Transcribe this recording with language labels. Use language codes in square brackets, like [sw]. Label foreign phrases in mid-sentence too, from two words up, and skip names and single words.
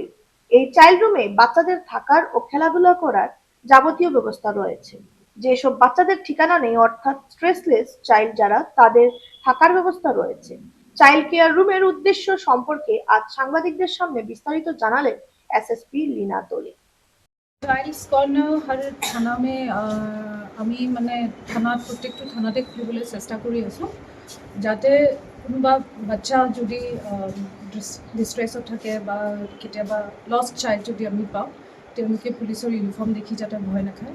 [bn] এই চাইল্ড রুমে বাচ্চাদের থাকার ও খেলাধুলা করার যাবতীয় ব্যবস্থা রয়েছে। যেসব বাচ্চাদের ঠিকানা নেই অর্থাৎ [en] stressless child [bn] যারা, তাদের থাকার ব্যবস্থা রয়েছে। চাইল্ড কেয়ার রুমের উদ্দেশ্য সম্পর্কে আজ সাংবাদিকদের সামনে বিস্তারিত জানালেন এসএসপি লীনা দোলে। [en] children's corner [hi] हर थाना में [as] আমি মানে থানাত প্ৰত্যেকটো থানাতে খুলিবলৈ চেষ্টা কৰি আছোঁ, যাতে কোনোবা বাচ্চা যদি ডিষ্ট্ৰেছত থাকে বা কেতিয়াবা [en] lost child [as] যদি আমি পাওঁ, তেওঁলোকে পুলিচৰ ইউনিফৰ্ম দেখি যাতে ভয় নাখায়।